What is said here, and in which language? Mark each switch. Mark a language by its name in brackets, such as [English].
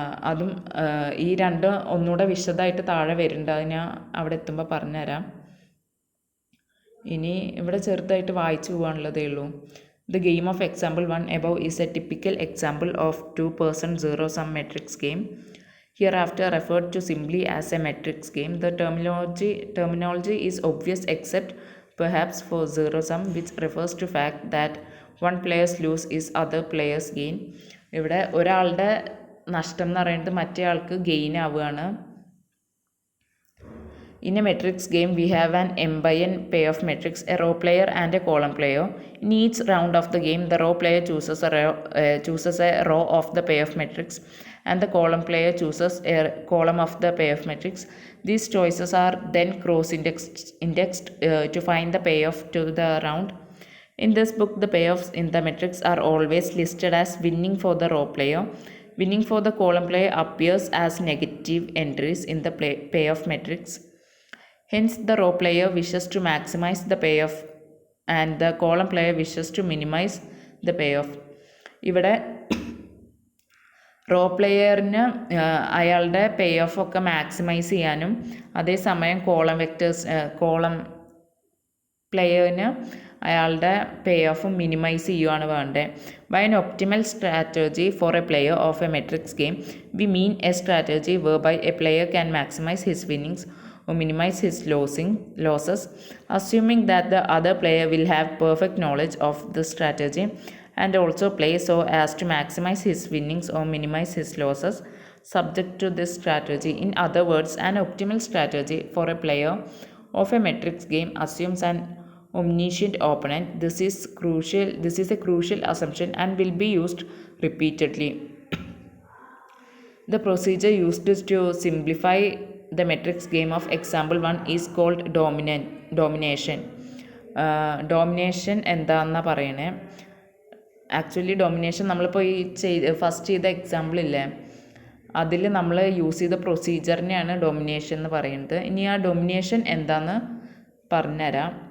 [Malayalam] അതും ഈ 2 ഒന്നുകൂടെ വിശദമായിട്ട് താഴെ വരുന്നുണ്ട്, അത് ഞാൻ അവിടെ എത്തുമ്പോൾ പറഞ്ഞുതരാം. ഇനി ഇവിടെ ചെറുതായിട്ട് വായിച്ചു പോകാനുള്ളതേ ഉള്ളൂ. [English] The game of example 1 above is a typical example of 2% zero-sum matrix game, hereafter referred to simply as a matrix game. The terminology is obvious except perhaps for zero-sum, which refers to fact that one player's lose is other player's gain. [Malayalam] ഇവിടെ ഒരാളുടെ നഷ്ടം എന്ന് പറയുന്നത് മറ്റേ ആൾക്ക് gain ആവുകയാണ്. [English] In a matrix game, we have an m by n payoff matrix, a row player and a column player. In each round of the game, the row player chooses a row of the payoff matrix and the column player chooses a column of the payoff matrix. These choices are then cross-indexed to find the payoff to the round. In this book, the payoffs in the matrix are always listed as winning for the row player. Winning for the column player appears as negative entries in the payoff matrix. Hence, the row player wishes to maximize the payoff and the column player wishes to minimize the payoff. [Malayalam] ഇവിടെ raw പ്ലെയറിന് അയാളുടെ പേ of ഒക്കെ maximise ചെയ്യാനും അതേസമയം column പ്ലെയറിന് അയാളുടെ പേ of minimise ചെയ്യുകയാണ് വേണ്ടത്. [English] By an optimal strategy for a player of a matrix game, we mean a strategy whereby a player can maximize his winnings or minimize his losses, assuming that the other player will have perfect knowledge of the strategy and also play so as to maximize his winnings or minimize his losses subject to this strategy. In other words, an optimal strategy for a player of a matrix game assumes an omniscient opponent. This is a crucial assumption and will be used repeatedly. The procedure used to simplify the matrix game of example 1 is called domination. [Malayalam] Domination എന്താണെന്നാണ് പറയണേ. Actually domination നമ്മളിപ്പോൾ ഈ first ചെയ്ത എക്സാമ്പിളില്ലേ, അതിൽ നമ്മൾ use ചെയ്ത പ്രൊസീജിയറിനെയാണ് domination എന്ന് പറയുന്നത്. ഇനി ആ ഡോമിനേഷൻ എന്താണെന്ന് പറഞ്ഞുതരാം.